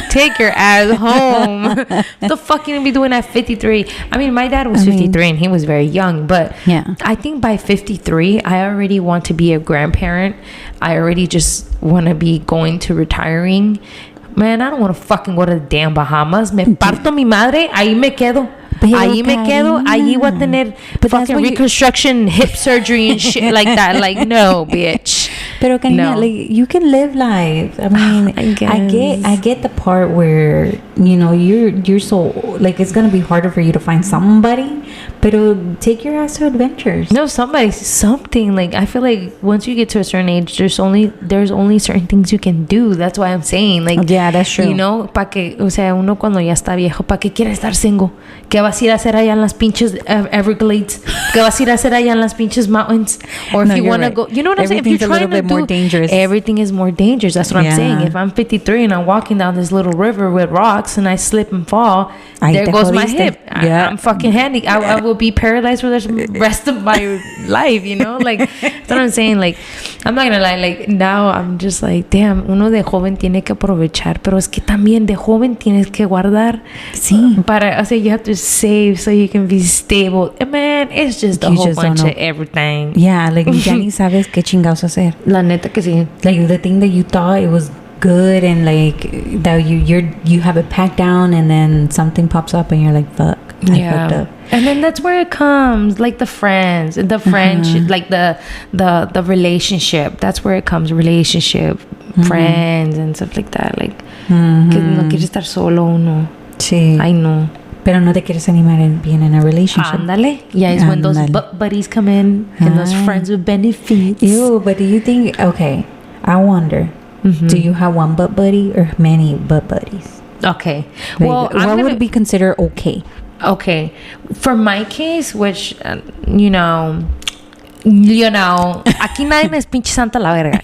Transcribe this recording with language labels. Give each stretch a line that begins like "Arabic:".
English: Take your ass home. What the fuck you gonna be doing at 53? I mean, my dad was 53 and he was very young, but I think by 53, I already want to be a grandparent. I already just want to be going to retiring. Man, I don't want to fucking go to the damn Bahamas.
Spanish: Me parto mi madre, ahí me quedo.
English: Ahí me quedo. Ahí voy a tener fucking reconstruction, hip surgery and shit like that. Like, no, bitch. Pero Karina, like, you can live life. I mean, I get the part where, you know, you're so, like, it's gonna be harder for you to find somebody, pero take your ass to adventures. No, something. Like, I feel like once you get to a certain age, there's only certain things you can do. That's why I'm saying, like, yeah, that's true.
Spanish: You know, pa que, o sea, uno cuando ya está viejo, pa que quiere estar single. ¿Qué vas a ir a hacer allá en las pinches Everglades? ¿Qué vas a ir a hacer allá en las pinches mountains?
English: Or if you want to go, you know what I'm saying? If you're trying to do, more dangerous. Everything is more dangerous. That's what I'm saying. If I'm 53 and I'm walking down this little river with rocks and I slip and fall, there goes my hip. I'm fucking handy. I will be paralyzed for the rest of my life, you know? Like, that's what I'm saying. Like, I'm not gonna lie.
Spanish: Like, now I'm just like, damn, uno de joven tiene que aprovechar, pero es que también de joven tienes que guardar. Sí.
English: Para, o sea, you have to save so you can be stable. And man, it's just a whole bunch of everything.
Spanish: Yeah, like, ya ni sabes qué chingados hacer. La neta que sí.
English: Like, the thing that you thought it was good and, like, that you have it packed down, and then something pops up and you're like, fuck, I fucked up. And then that's where it comes, like the friendship, like the relationship. That's where it comes, relationship, friends and stuff like that.
Spanish: Like, que no quieres estar solo uno. Sí.
English: I know.
Spanish: Pero no te quieres animar en being in a relationship. Ándale.
English: Yeah, it's when those butt buddies come in and those friends with benefits. Ew, but do you think, okay, I wonder, do you have one butt buddy or many butt buddies? Okay. Like, well, what would be considered okay? Okay. For my case, which, you know, aquí nadie es pinche Santa la verga.